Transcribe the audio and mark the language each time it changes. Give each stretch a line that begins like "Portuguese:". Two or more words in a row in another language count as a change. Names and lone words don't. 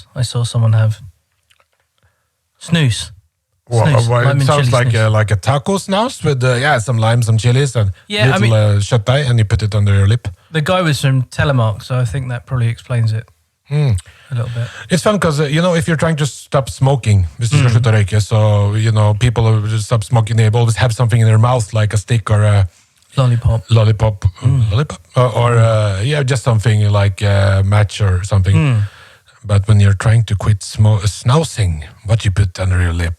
English: I saw someone have snus. Well, Lime it and sounds chili like snus. like a taco snus with some lime, some chilies, and Yeah, I little shatai, and you put it under your lip. The guy was from Telemark, so I think that probably explains it a little bit. It's fun because if you're trying to stop smoking,
Norwegian: hvis du skal slutte å røyke,
English: so people who stop smoking, they always have something in their mouth, like a stick or a Lollipop. or just something like a match or something. But when you're trying to quit snousing, what you put under your lip?